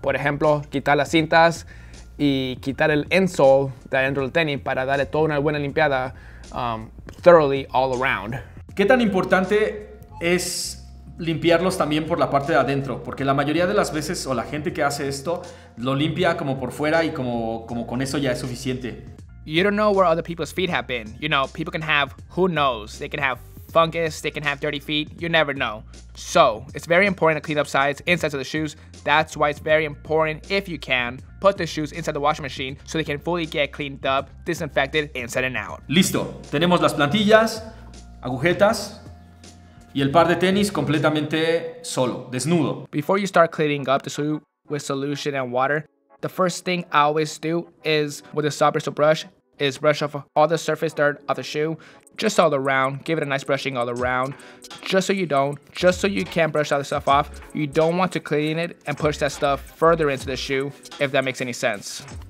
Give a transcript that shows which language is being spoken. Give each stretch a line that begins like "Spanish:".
Spanish: Por ejemplo, quitar las cintas y quitar el insole de adentro del tenis para darle toda una buena limpiada
English: thoroughly all around.
Spanish: ¿Qué tan importante es limpiarlos también por la parte de adentro? Porque la mayoría de las veces, o la gente que hace esto, lo limpia como por fuera y como con eso ya es suficiente.
English: You don't know where other people's feet have been. You know, people can have, who knows, they can have fungus, they can have dirty feet, you never know. So, it's very important to clean up sides, insides of the shoes. That's why it's very important, if you can, put the shoes inside the washing machine so they can fully get cleaned up, disinfected, inside and out.
Spanish: Listo, tenemos las plantillas, agujetas y el par de tenis completamente solo, desnudo.
English: Before you start cleaning up the shoe with solution and water, the first thing I always do is, with a soft bristle brush, is brush off all the surface dirt of the shoe, just all around, give it a nice brushing all around, just so you can brush all the stuff off. You don't want to clean it and push that stuff further into the shoe, if that makes any sense.